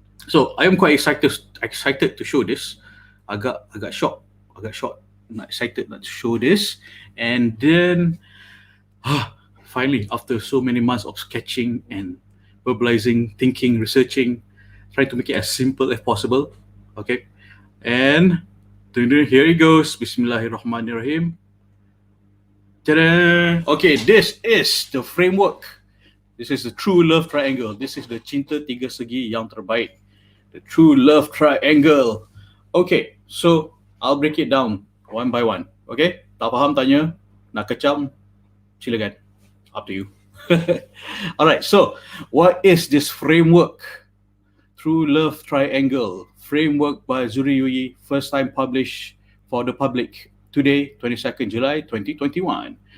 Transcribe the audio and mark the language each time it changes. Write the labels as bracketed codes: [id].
[en] So I am quite excited to show this. Agak shocked, not excited to show this, and then finally after so many months of sketching and verbalizing, thinking, researching, trying to make it as simple as possible. Okay, and here it goes. [ar] Bismillahirrahmanirrahim. [en] Ta-da! Okay, this is the framework. This is the true love triangle. This is the [ms] cinta tiga segi yang terbaik. [en] The true love triangle. Okay, so I'll break it down one by one. Okay, [ms] tak faham tanya, nak kecam, silakan. [en] Up to you. Alright, so what is this framework? True Love Triangle framework by Zuhri Yuyi, first time published for the public today, 22nd July 2021.